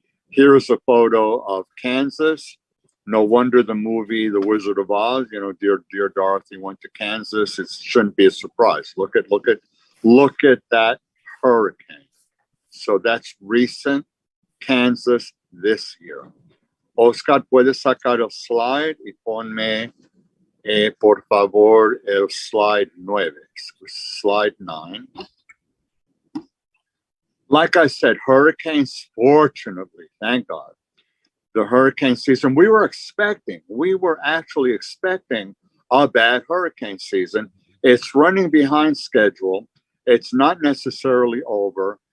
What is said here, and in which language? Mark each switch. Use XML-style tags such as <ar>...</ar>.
<en>Here's a photo of Kansas. No wonder the movie The Wizard of Oz, Dear Dorothy went to Kansas. It shouldn't be a surprise. Look at that hurricane. So that's recent Kansas this year.</en> <es>Oscar, puedes sacar el slide y ponme por favor, el slide 9.</es> <en>Slide 9. Like I said, hurricanes, fortunately, thank God, the hurricane season, we were actually expecting a bad hurricane season. It's running behind schedule. It's not necessarily over.</en>